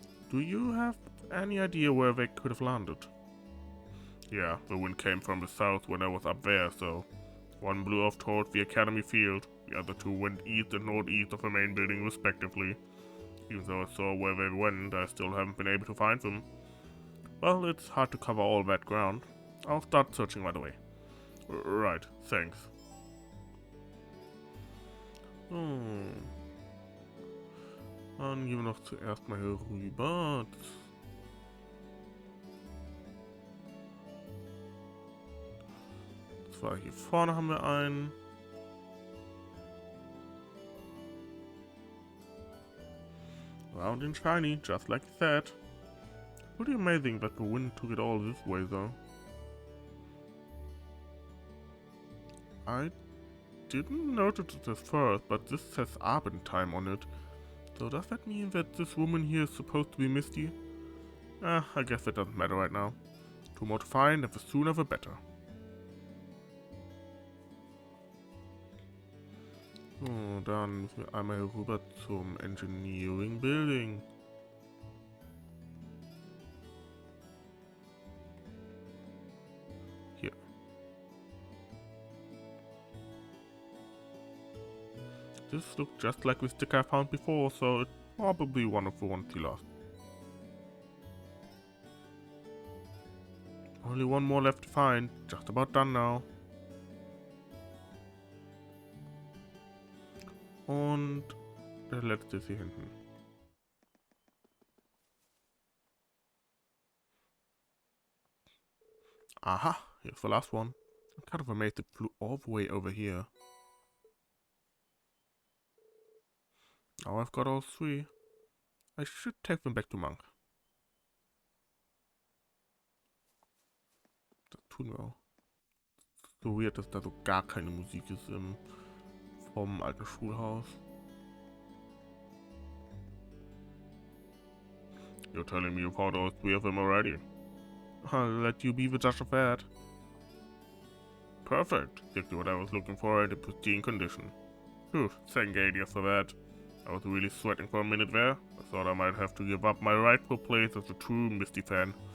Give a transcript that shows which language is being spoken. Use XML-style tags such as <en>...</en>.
<en>Do you have any idea where they could have landed? Yeah, the wind came from the south when I was up there, so one blew off towards the academy field, the other 2 went east and northeast of the main building respectively. Even though I saw where they went, I still haven't been able to find them. Well, it's hard to cover all that ground. I'll start searching right away. Right, thanks.</en> <de>Dann gehen wir noch zuerst mal hier rüber. Zwar hier vorne haben wir einen.</de> <en>Round and shiny, just like you said. Pretty amazing that the wind took it all this way though. I didn't notice it at first, but this says Abend time on it. So does that mean that this woman here is supposed to be Misty? I guess that doesn't matter right now. 2 more to find, and the sooner the better.</en> <de>So, dann müssen wir einmal hier rüber zum Engineering Building. Hier.</de> <en>This looked just like the sticker I found before, so it's probably one of the ones he lost. Only 1 more left to find, just about done now.</en> <de>Und der letzte ist hier hinten.</de> <en>Aha, here's the last one. I'm kind of amazed it flew all the way over here. Now I've got all 3. I should take them back to Monk.</en> <de>Das tun wir auch.</de> <en>So weird,</en> <de>dass da so gar keine Musik ist vom alten Schulhaus.</de> <en>You're telling me you found all 3 of them already? I'll let you be the judge of that. Perfect. Exactly what I was looking for in pristine condition. Phew, thank Gadia for that. I was really sweating for a minute there. I thought I might have to give up my rightful place as a true Misty fan.</en>